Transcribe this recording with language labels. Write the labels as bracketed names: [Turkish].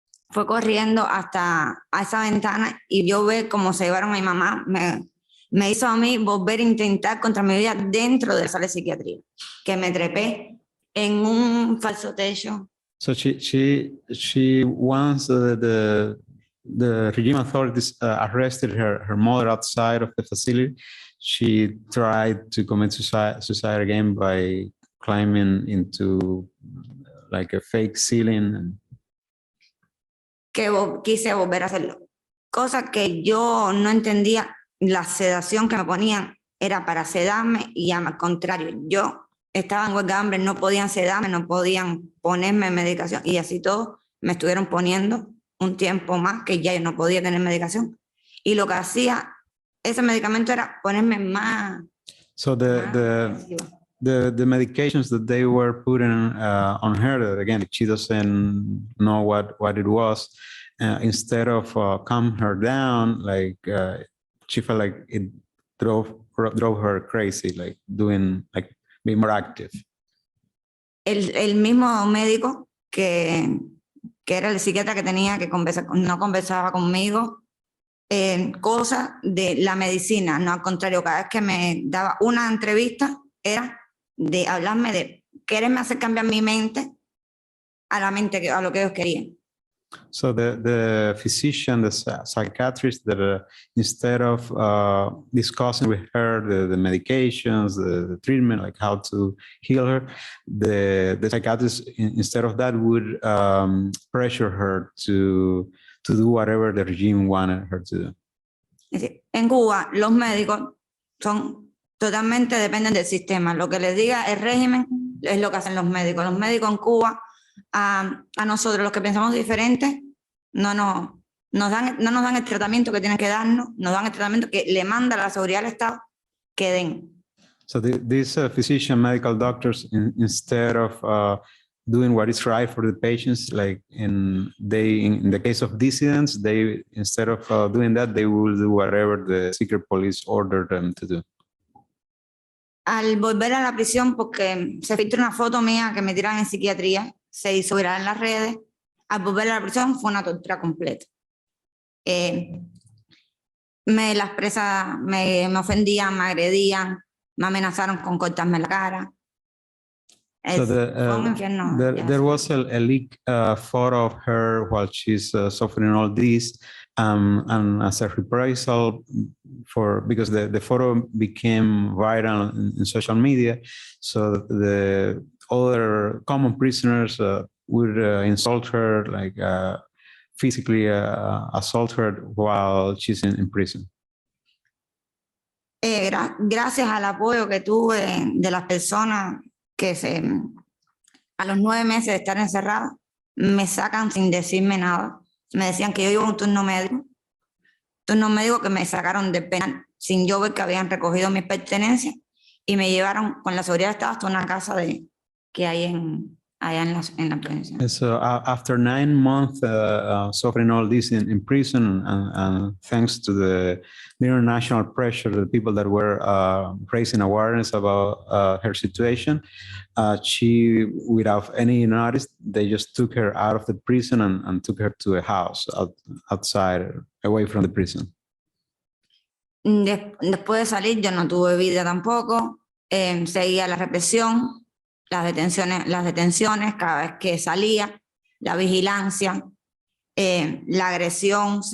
[Spanish] Fue corriendo hasta a esa ventana y yo ve cómo se llevaron a mi mamá, me hizo a mí volver a intentar contra mi vida dentro de la sala de psiquiatría, que me trepé en un falso techo. [English] So she once the regime authorities arrested her mother outside of the facility. She tried to commit suicide again by climbing into like a fake ceiling. And [Spanish] Que quise volver a hacerlo. Cosa que yo no entendía, la sedación que me ponían era para sedarme y al contrario, yo estaba en huelga de hambre, no podían sedarme, no podían ponerme medicación y así todo me estuvieron poniendo un tiempo más que ya yo no podía tener medicación. Y lo que hacía ese medicamento era ponerme más. [English] So the medications that they were putting on her, that again, she doesn't know what it was, instead of calm her down, like she felt like it drove her crazy, like being more active. [Spanish] El mismo médico que era el psiquiatra que tenía que conversar, no conversaba conmigo, cosas de la medicina, no, al contrario, cada vez que me daba una entrevista era de hablarme de quererme hacer cambiar mi mente a la mente, a lo que ellos querían. [English] So the physician, the psychiatrist, that instead of discussing with her the medications, the treatment, like how to heal her, the psychiatrist, instead of that, would pressure her to do whatever the regime wanted her to do. [Spanish] Es decir, en Cuba, los médicos son totalmente dependen del sistema. Lo que les diga el régimen es lo que hacen los médicos. Los médicos en Cuba, a nosotros, los que pensamos diferentes, no nos dan el tratamiento que tienen que darnos, nos dan el tratamiento que le manda la seguridad del Estado que den. [English] So these physician, medical doctors, instead of doing what is right for the patients, like in the case of dissidents, they instead of doing that, they will do whatever the secret police ordered them to do. [Spanish] Al volver a la prisión, porque se filtró una foto mía que me tiran en psiquiatría, se hizo viral en las redes, al volver a la prisión fue una tortura completa. Las presas me ofendían, me agredían, me amenazaron con cortarme la cara. [English] So there was a leak photo of her while she's suffering all this, and as a reprisal because the photo became viral in social media, so the other common prisoners would insult her, like physically assault her while she's in prison. [Spanish] Gracias al apoyo que tuve de las personas que a los 9 meses de estar encerrada, me sacan sin decirme nada. Me decían que yo iba a un turno médico que me sacaron del penal sin yo ver que habían recogido mis pertenencias y me llevaron con la seguridad del Estado hasta una casa que hay allá en la provincia. [English] So after 9 months suffering all this in prison, and thanks to the international pressure, the people that were raising awareness about her situation, she, without any notice, they just took her out of the prison and took her to a house outside, away from the prison. [Spanish] Después de salir yo no tuve vida tampoco, seguía la represión, las detenciones cada vez que salía, la vigilancia, la agresión.